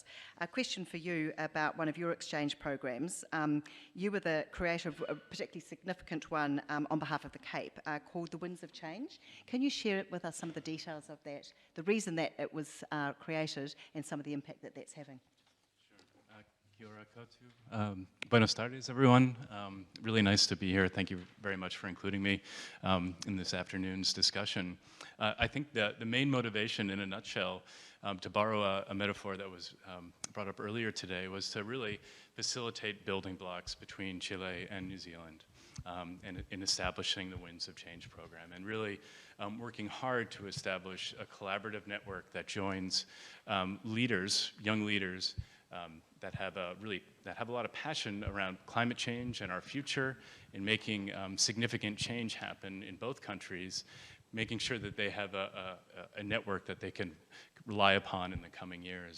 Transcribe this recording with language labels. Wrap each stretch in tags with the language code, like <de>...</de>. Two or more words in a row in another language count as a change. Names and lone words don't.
<en>A question for you about one of your exchange programs. You were the creator of a particularly significant one on behalf of the Cape called The Winds of Change. Can you share with us some of the details of that, the reason that it was created, and some of the impact that that's having?</en> <mi>Kia ora koutou.</mi> <es>Buenos tardes,</es> <en>everyone. Really nice to be here. Thank you very much for including me in this afternoon's discussion. I think that the main motivation, in a nutshell, to borrow a metaphor that was brought up earlier today, was to really facilitate building blocks between Chile and New Zealand in establishing the Winds of Change program, and really working hard to establish a collaborative network that joins leaders, young leaders, that have a lot of passion around climate change and our future, in making significant change happen in both countries, making sure that they have a network that they can rely upon in the coming years.</en>